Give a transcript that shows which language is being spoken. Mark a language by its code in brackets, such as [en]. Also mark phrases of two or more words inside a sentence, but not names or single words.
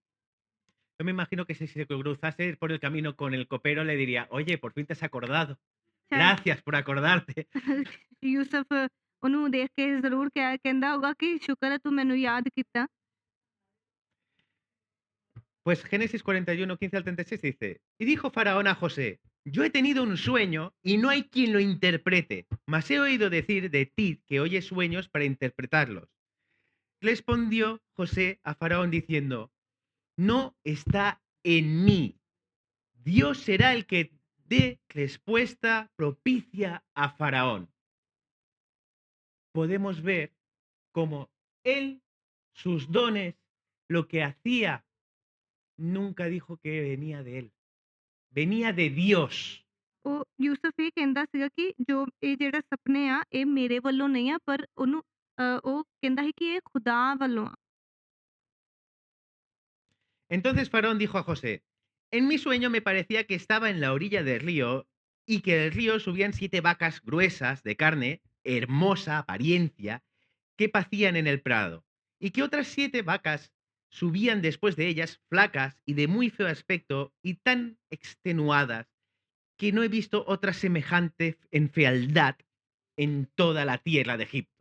[es] Yo me imagino que si se cruzase por el camino con el copero le diría, oye, por fin te has acordado. [pa] ਸ਼ਾਇਦ [es] Gracias por acordarte. [pa] ਯੂਸਫ ਉਹਨੂੰ ਦੇਖ ਕੇ ਜ਼ਰੂਰ ਕਹਿੰਦਾ ਹੋਗਾ ਕਿ ਸ਼ੁਕਰ ਹੈ ਤੂੰ ਮੈਨੂੰ ਯਾਦ ਕੀਤਾ। [es] Pues Génesis 41, 15 al 36 dice, y dijo Faraón a José, yo he tenido un sueño y no hay quien lo interprete, mas he oído decir de ti que oyes sueños para interpretarlos. Respondió José a Faraón diciendo, no está en mí. Dios será el que dé respuesta propicia a Faraón. Podemos ver cómo él, sus dones, lo que hacía, nunca dijo que venía de él. Venía de Dios. [pa] ਉਹ ਯੂਸਫ ਇਹ ਕਹਿੰਦਾ ਸੀਗਾ ਕਿ ਜੋ ਇਹ ਜਿਹੜਾ ਸੁਪਨੇ ਆ ਇਹ ਮੇਰੇ ਵੱਲੋਂ ਨਹੀਂ ਆ ਪਰ ਉਹਨੂੰ ਉਹ ਕਹਿੰਦਾ ਸੀ ਕਿ ਇਹ ਖੁਦਾ ਵੱਲੋਂ ਆ। [es] Entonces Faraón dijo a José, en mi sueño me parecía que estaba en la orilla del río y que del río subían 7 vacas gruesas de carne, hermosa apariencia, que pacían en el prado, y que otras 7 vacas subían después de ellas, flacas y de muy feo aspecto y tan extenuadas, que no he visto otra semejante en fealdad en toda la tierra de Egipto.